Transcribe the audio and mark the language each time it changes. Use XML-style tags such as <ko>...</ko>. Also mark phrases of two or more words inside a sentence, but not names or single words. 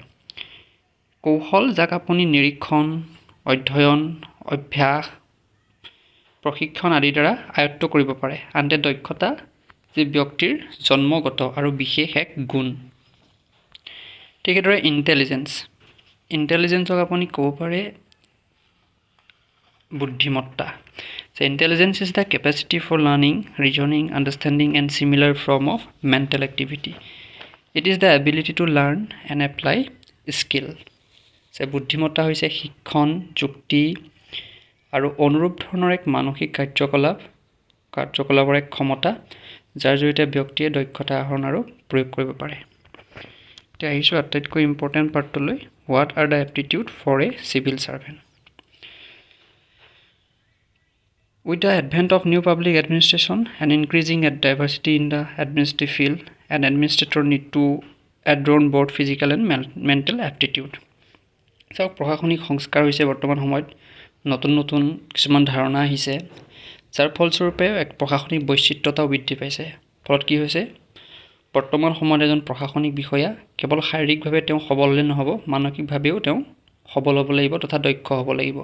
<as>কৌশল যাক আপুনি নিৰীক্ষণ, অধ্যয়ন, অভ্যাস, প্ৰশিক্ষণ আদিৰ দ্বাৰা আয়ত্ত কৰিব পাৰে। আনহাতে দক্ষতা যি ব্যক্তিৰ জন্মগত আৰু বিশেষ এক গুণ। ঠিক সেইদৰে ইণ্টেলিজেন্সক আপুনি ক'ব পাৰে বুদ্ধিমত্তা।</as> <en>So intelligence is the capacity for learning, reasoning, understanding and similar form of mental activity. It is the ability to learn and apply skill.</en> <as>So বুদ্ধিমত্তা হৈছে শিক্ষণ, যুক্তি আৰু অনুৰূপ ধৰণৰ এক মানসিক কাৰ্যকলাপৰ এক ক্ষমতা, যাৰ জৰিয়তে ব্যক্তিয়ে দক্ষতা আহৰণ আৰু প্ৰয়োগ কৰিব পাৰে। এতিয়া আহিছোঁ আটাইতকৈ</as> <en>important partটোলৈ। What are the aptitude for a civil servant? With the advent of new public administration and increasing diversity in the administrative field, an administrator need to add on board physical and mental aptitude.</en> <as>চাওক, প্ৰশাসনিক সংস্কাৰ হৈছে বৰ্তমান সময়ত নতুন নতুন কিছুমান ধাৰণা আহিছে, যাৰ ফলস্বৰূপে এক প্ৰশাসনিক বৈচিত্ৰতাও বৃদ্ধি পাইছে। ফলত কি হৈছে, বৰ্তমান সময়ত এজন প্ৰশাসনিক বিষয়া কেৱল শাৰীৰিকভাৱে তেওঁ সবল হ'লে নহ'ব, মানসিকভাৱেও তেওঁ সবল হ'ব লাগিব তথা দক্ষ হ'ব লাগিব।</as>